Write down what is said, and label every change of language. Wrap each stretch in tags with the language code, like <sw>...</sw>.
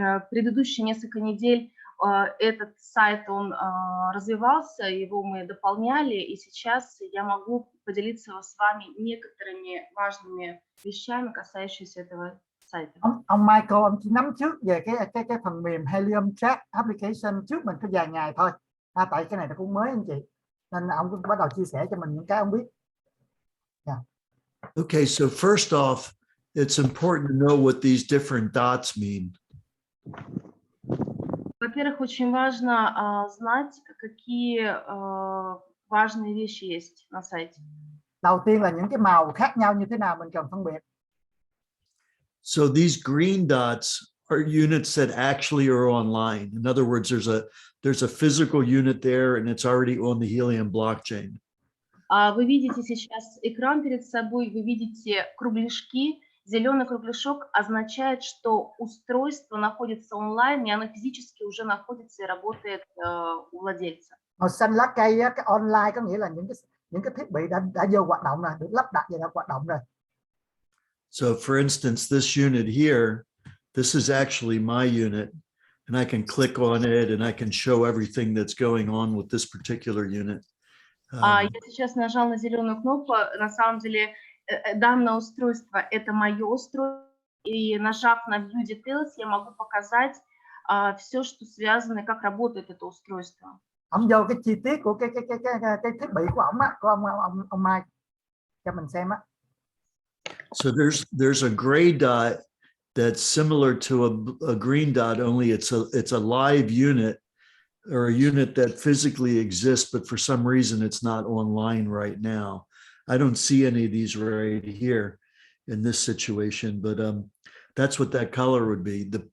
<ru>Предыдущие несколько недель этот сайт, он развивался, его мы дополняли, и сейчас я могу поделиться с вами некоторыми важными вещами, касающимися этого сайта.</ru> <vi>Ông Michael, ông chỉ nắm trước về cái phần mềm HELIUM Track application trước mình có vài ngày thôi. Tại cái này nó cũng mới anh chị, nên ông cũng bắt đầu chia sẻ cho mình những cái ông biết.</vi> <en>Yeah. Okay, so first off, it's important to know what these different dots mean.</en> <ru>Во-первых, очень важно знать, какие важные вещи есть на сайте.</ru> <vi>Đầu tiên là những cái màu khác nhau như thế nào mình cần phân biệt.</vi> <en>So these green dots are units that actually are online. In other words, there's a physical unit there and it's already on the HELIUM blockchain.</en> <ru>Вы видите сейчас экран перед собой, вы видите кругляшки. Зеленый кругляшок означает, что устройство находится онлайн, и оно физически уже находится и работает у владельца.</ru> <vi>Màu xanh lá cây á, cái online có nghĩa là những cái thiết bị đã vô hoạt động rồi, được lắp đặt và đã hoạt động rồi.</vi> <en>So for instance, this unit here, this is actually my unit, and I can click on it and I can show everything that's going on with this particular unit.</en> <ru>Я сейчас нажал на зеленую кнопку, на самом деле данное устройство – это мое устройство, и нажав на View Details, я могу показать все, что связано, как работает это устройство.</ru> <vi>Ông vô cái chi tiết của cái thiết bị của ông á, của ông Mike cho mình xem á.</vi> <en>So there's a gray dot that's similar to a green dot, only it's a live unit or a unit that physically exists, but for some reason it's not online right now. I don't see any of these right here in this situation, but that's what that color would be.</en>